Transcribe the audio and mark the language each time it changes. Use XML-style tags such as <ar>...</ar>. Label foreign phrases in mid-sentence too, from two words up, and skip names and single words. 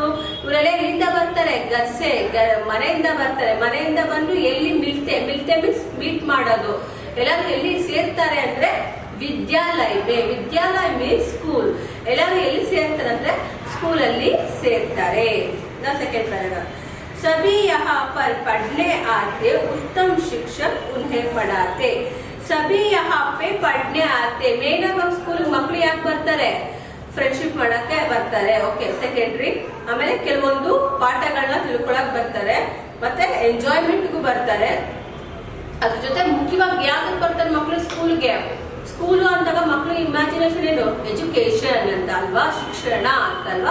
<kn>ಇವರೆಲ್ಲ ಎಲ್ಲಿಂದ ಬರ್ತಾರೆ? ಗರ್ಸೆ, ಮನೆಯಿಂದ ಬರ್ತಾರೆ. ಮನೆಯಿಂದ ಬಂದು ಎಲ್ಲಿ ಮಿಲ್ತೆ</kn> <en>means meet</en> <kn>ಮಾಡೋದು. ಎಲ್ಲರೂ ಎಲ್ಲಿ ಸೇರ್ತಾರೆ ಅಂದ್ರೆ ವಿದ್ಯಾಲಯ</kn> <en>means school.</en> <kn>ಎಲ್ಲರೂ ಎಲ್ಲಿ ಸೇರ್ತಾರೆ ಅಂದ್ರೆ ಸ್ಕೂಲ್ ಅಲ್ಲಿ ಸೇರ್ತಾರೆ.</kn> <en>second paragraph.</en> <hi>सभी यहाँ पर पढ़ने आते, उत्तम शिक्षक उन्हें पढ़ाते. सभी यहाँ पे पढ़ने आते.</hi> <kn>ಮೇನ್ ಆಗಿ ಸ್ಕೂಲ್ ಮಕ್ಕಳು ಯಾಕೆ ಬರ್ತಾರೆ? ಫ್ರೆಂಡ್ಶಿಪ್ ಮಾಡಕ್ಕೆ ಬರ್ತಾರೆ.</kn> <en>okay, secondary.</en> <kn>ಆಮೇಲೆ ಕೆಲವೊಂದು ಪಾಠಗಳನ್ನ ತಿಳ್ಕೊಳಕ್ ಬರ್ತಾರೆ, ಮತ್ತೆ ಎಂಜಾಯ್ಮೆಂಟ್ಗೂ ಬರ್ತಾರೆ. ಅದ್ರ ಜೊತೆ ಮುಖ್ಯವಾಗಿ ಯಾಕೆ ಬರ್ತಾರೆ ಮಕ್ಕಳು ಸ್ಕೂಲ್ಗೆ? ಸ್ಕೂಲು ಅಂದಾಗ ಮಕ್ಕಳು ಇಮ್ಯಾಜಿನೇಷನ್ ಏನು? ಎಜುಕೇಶನ್ ಅಂತ ಅಲ್ವಾ, ಶಿಕ್ಷಣ ಅಂತ ಅಲ್ವಾ.</kn>